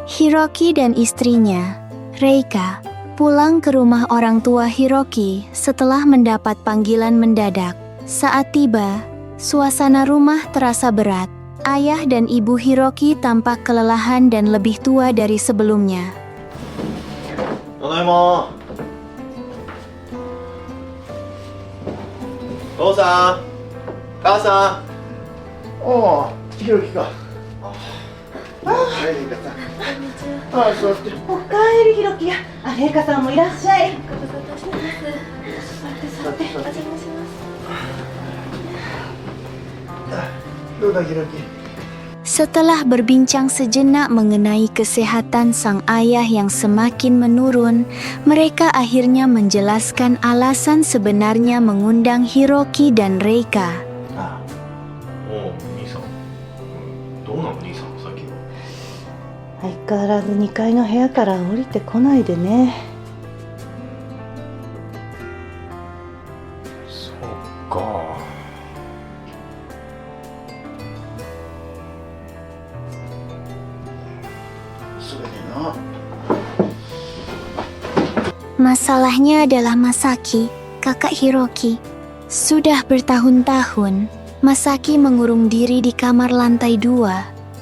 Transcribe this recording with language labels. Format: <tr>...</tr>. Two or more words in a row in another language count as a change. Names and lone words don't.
<id>Hiroki dan istrinya, Reika, pulang ke rumah orang tua Hiroki setelah mendapat panggilan mendadak. Saat tiba, suasana rumah terasa berat. Ayah dan ibu Hiroki tampak kelelahan dan lebih tua dari sebelumnya.</id> <ja>Tadaima. 父さん、母さん。おお、ひろきか。はい、レイカさん。ああ、座って。おかえりひろきや。あ、れいかさんもいらっしゃい。座って。どうだ、ひろき。</ja> <id>Setelah berbincang sejenak mengenai kesehatan sang ayah yang semakin menurun, mereka akhirnya menjelaskan alasan sebenarnya mengundang Hiroki dan Reika.</id> <ja>おお、兄さん。どうなの、兄さん、さっきは。相変わらず2階の部屋から降りてこないでね。そっか。</ja> <id>Masalahnya adalah Masaki, kakak Hiroki. Sudah bertahun-tahun, Masaki mengurung diri di kamar lantai 2.</id>